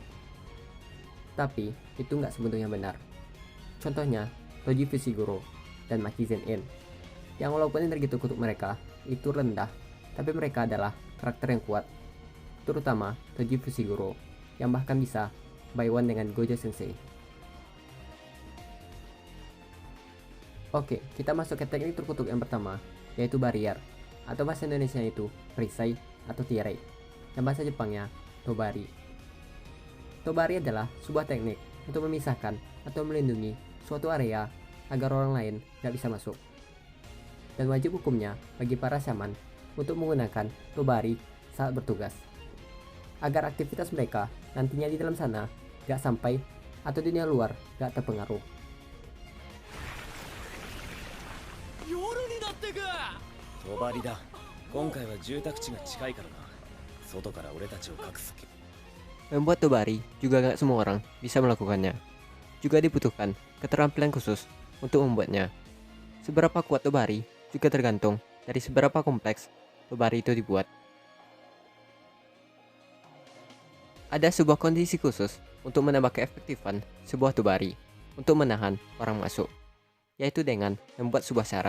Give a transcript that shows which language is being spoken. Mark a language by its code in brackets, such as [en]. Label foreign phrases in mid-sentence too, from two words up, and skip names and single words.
[id] Tapi itu nggak sepenuhnya benar. Contohnya, Toji Fushiguro dan Makizen In, yang walaupun energi terkutuk mereka itu rendah, tapi mereka adalah karakter yang kuat. Terutama Toji Fushiguro, yang bahkan bisa [en] buy one [id] dengan Gojo Sensei. Oke, kita masuk ke teknik terkutuk yang pertama, yaitu barrier, atau bahasa Indonesia itu perisai atau tirai, dan bahasa Jepangnya tobari. Tobari adalah sebuah teknik untuk memisahkan atau melindungi suatu area agar orang lain tidak bisa masuk. Dan wajib hukumnya bagi para shaman untuk menggunakan tobari saat bertugas, agar aktivitas mereka nantinya di dalam sana gak sampai atau dunia luar gak terpengaruh. [ja] 夜になってく。帳だ。今回は住宅地が近いからな。外から俺たちを隠す。 [id] Membuat tobari juga gak semua orang bisa melakukannya. Juga dibutuhkan keterampilan khusus untuk membuatnya. Seberapa kuat tobari juga tergantung dari seberapa kompleks tobari itu dibuat. Ada sebuah kondisi khusus untuk menambah keefektifan sebuah tobari untuk menahan orang masuk, yaitu dengan membuat sebuah syarat.